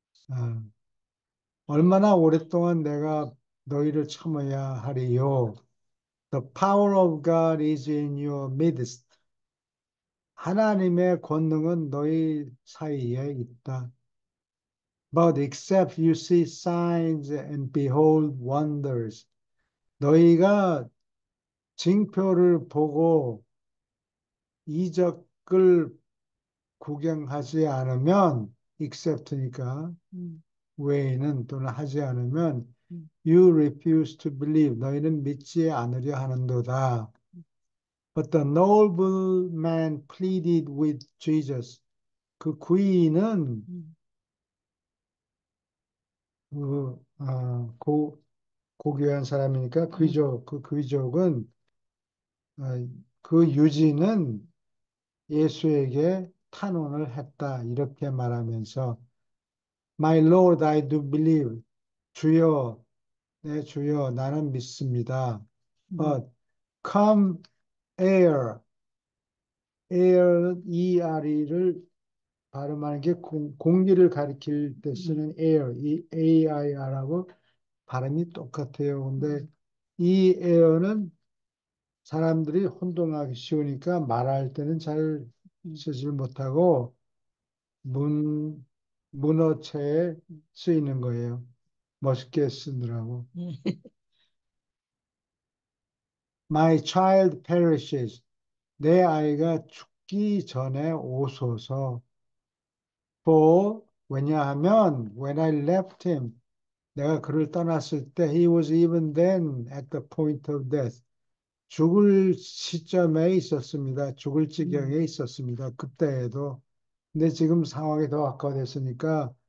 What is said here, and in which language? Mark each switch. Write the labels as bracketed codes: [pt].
[ko] 어, 얼마나 오랫동안 내가 너희를 참아야 하리요. [en] The power of God is in your midst. [ko] 하나님의 권능은 너희 사이에 있다. [en] But except you see signs and behold wonders. [ko] 너희가 징표를 보고 이적을 구경하지 않으면 except니까 음, 외에는 또는 하지 않으면 음, [en] you refuse to believe [ko] 너희는 믿지 않으려 하는도다. [en] But the nobleman pleaded with Jesus. [ko] 그 귀인은 음, 고귀한 사람이니까 음, 그 귀족은 그 유지는 예수에게 탄원을 했다. 이렇게 말하면서 [en] My Lord, I do believe. [ko] 주여, 내 주여, 나는 믿습니다. 음, [en] But come here, [ko] air는 ERE를 발음하는 게 공기를 가리킬 때 음, 쓰는 air, 이 AIR하고 발음이 똑같아요. 근데 음, 이 air는 사람들이 혼동하기 쉬우니까 말할 때는 잘 음, 쓰질 못하고 문, 문어체에 쓰이는 거예요. 멋있게 쓰느라고. 예. [en] My child perishes. [ko] 내 아이가 죽기 전에 오소서. [en] For, [ko] 왜냐하면 [en] when I left him, [ko] 내가 그를 떠났을 때 [en] he was even then at the point of death. [ko] 죽을 시점에 있었습니다. 죽을 음, 지경에 있었습니다. 그때에도. 근데 지금 상황이 더 악화됐으니까